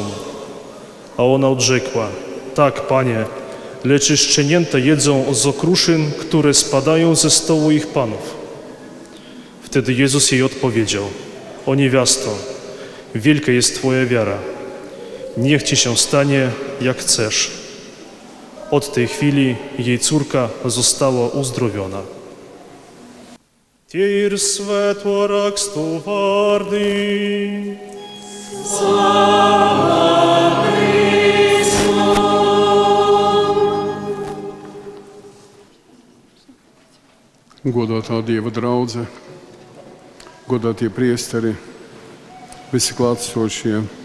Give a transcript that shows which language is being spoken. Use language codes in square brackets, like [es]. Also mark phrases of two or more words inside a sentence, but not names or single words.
[pl] A ona odrzekła: Tak, Panie, lecz szczenięta jedzą z okruszyn, które spadają ze stołu ich panów. Wtedy Jezus jej odpowiedział: O niewiasto, wielka jest Twoja wiara. Niech Ci się stanie, jak chcesz. Od tej chwili jej córka została uzdrowiona. [lv] Tie ir Svēto rakstu vārdi. Godātā Dieva draudze, godātie priesteri, visi klātesošie.